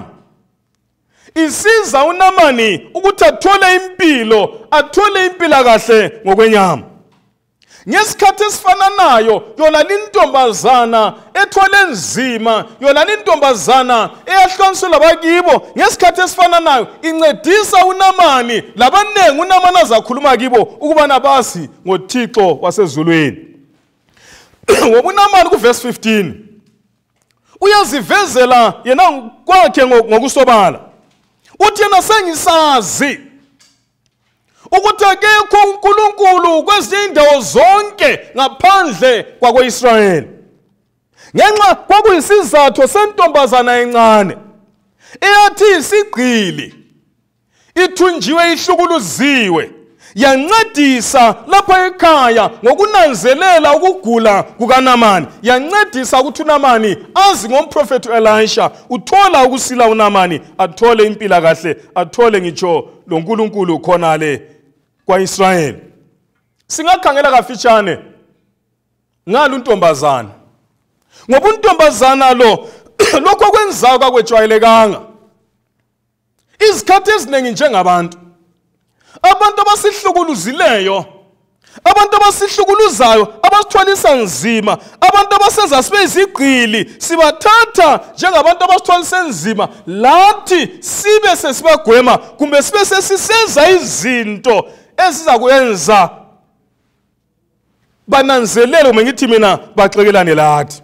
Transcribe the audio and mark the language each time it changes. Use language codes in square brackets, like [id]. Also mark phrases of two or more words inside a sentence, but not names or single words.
[nd] Isiza uNamani ukuthi athole impilo, athole impilakahle ngokwenyama. Ngesikhathi esifananayo yona lintombazana ethwele nzima, yona lintombazana eyahlukaniswe labakibo, ngesikhathi esifananayo incedisa uNamani labanengi uNamani azakhuluma kibo ukubana basi ngoThixo wasezulwini. Ngoba uNamani kuverse 15 uyazivezela yena kwakhe ngokusobala. Uthi yena sengisazi ukuthi akekho uNkulunkulu kwezinye indawo zonke ngaphandle kwako-Israyeli. Ngenxa kwakuyisizathu sentombazana encane eyathi isigqili, ithunjiwe, ihlukuluziwe, yancedisa lapha ekhaya ngokunanzelela ukugula kukaNamani, yancedisa ukuthi uNamani azi ngomprofeti Elisha, uthola ukusila uNamani, athole impila kahle, athole ngitsho loNkulunkulu khonale kwaIsrayeli. Singakhangela kafitshane ngalo untombazana, ngoba untombazana lo lokho kwenzayo kwakwejwayelekanga. Izikhathi eziningi njengabantu, abantu abasihlukuluzileyo, abantu abasihlukuluzayo, abasithwalisa nzima, abantu abasenza sibe izigqili, sibathatha njengabantu abasithwalisa nzima, lathi sibe sesibagwema kumbe sibe sesisenza izinto ezizakwenza bananzelele uma ngithi mina baxekelane lathi.